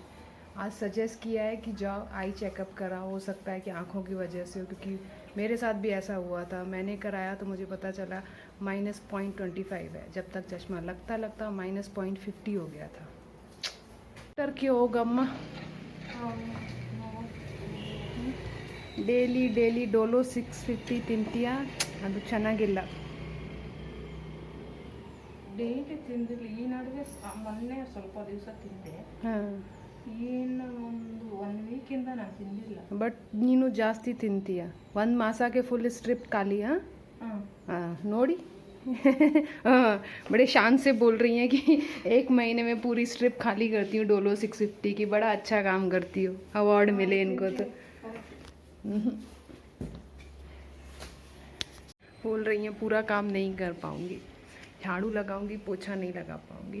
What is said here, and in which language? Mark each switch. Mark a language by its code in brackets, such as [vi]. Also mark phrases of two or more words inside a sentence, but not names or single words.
[hi] आज सजेस्ट किया है कि जाओ आई चेकअप कराओ, हो सकता है कि आँखों की वजह से हो, क्योंकि मेरे साथ भी ऐसा हुआ था। मैंने कराया तो मुझे पता चला -0.25 है, जब तक चश्मा लगता -0.50 हो गया था। डॉक्टर क्यों होगा अम्मा? [kn] डेली डोलो 650 ತಿಂತೀಯಾ? ಅದು ಚೆನ್ನಾಗಿಲ್ಲ. ಡೈಲಿ ತಿಂದಿಲ್ಲ. ಈ ನಡುವೆ ಮೊನ್ನೆ ಸ್ವಲ್ಪ ದಿವಸ ತಿಂದೆ. ಇನ್ನು ಒಂದು ವೀಕಿಂದ ನಾನು ತಿಂದಿಲ್ಲ. ಬಟ್ ನೀನು ಜಾಸ್ತಿ ತಿಂತೀಯ. ಒಂದು ಮಾಸಕ್ಕೆ [en] full strip [kn] ಖಾಲಿ ನೋಡಿ [hi] बड़े शान से बोल रही हैं कि 1 महीने में पूरी स्ट्रिप खाली करती हूँ डोलो 650 की। बड़ा अच्छा काम करती हो, अवार्ड मिले इनको तो। बोल रही हैं पूरा काम नहीं कर पाऊँगी, झाड़ू लगाऊंगी पोछा नहीं लगा पाऊँगी।